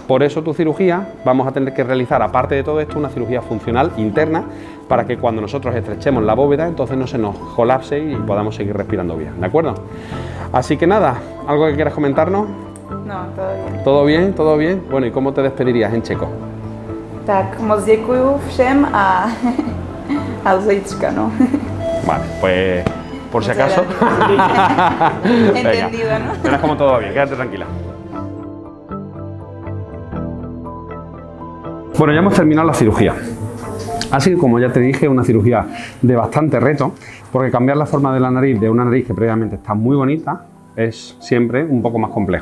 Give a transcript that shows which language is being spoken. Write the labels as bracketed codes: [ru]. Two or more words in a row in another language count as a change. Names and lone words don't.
[es] Por eso tu cirugía, vamos a tener que realizar, aparte de todo esto, una cirugía funcional interna, para que cuando nosotros estrechemos la bóveda, entonces no se nos colapse y podamos seguir respirando bien, ¿de acuerdo? Así que nada, ¿algo que quieras comentarnos? No, todo bien. ¿Todo bien? ¿Todo bien? Bueno, ¿y cómo te despedirías en checo? [cs] Tak, moc děkuju všem a lžička, no. [es] Vale, pues por si Muchas acaso. Entendido, ¿no? Verás como todo va bien, quédate tranquila. Bueno, ya hemos terminado la cirugía. Así que, como ya te dije, una cirugía de bastante reto, porque cambiar la forma de la nariz de una nariz que previamente está muy bonita es siempre un poco más complejo.